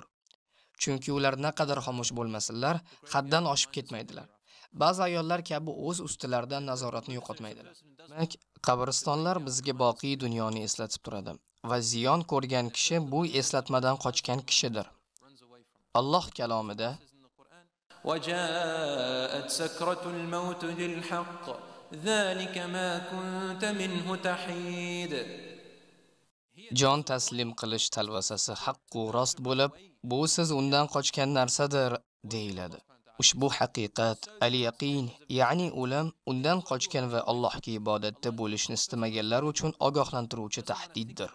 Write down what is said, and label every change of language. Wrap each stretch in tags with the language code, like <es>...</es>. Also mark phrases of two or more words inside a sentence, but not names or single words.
<uz>Chunki ular naqadar xomush bo'lmasinlar, haddan oshib ketmaydilar. Ba'zi ayollar kabi o'z ustilaridan nazoratni yo'qotmaydilar. Demak, qabristonlar bizga boqiy dunyoni eslatib turadi va ziyon ko'rgan kishi bu eslatmadan qochgan kishidir. Alloh kalomida:</uz> <ar>وجاءت سكرة الموت بالحق ذلك ما كنت منه تحيد.</ar> <uz>Jon taslim qilish talvasasi haqq va rost bo'lib, bu siz undan qochgan narsadir, deyiladi. Ushbu haqiqat, al-yaqin, ya'ni o'lim, undan qochgan va Allohga ibodatda bo'lishni istamaganlar uchun ogohlantiruvchi tahdiddir.</uz>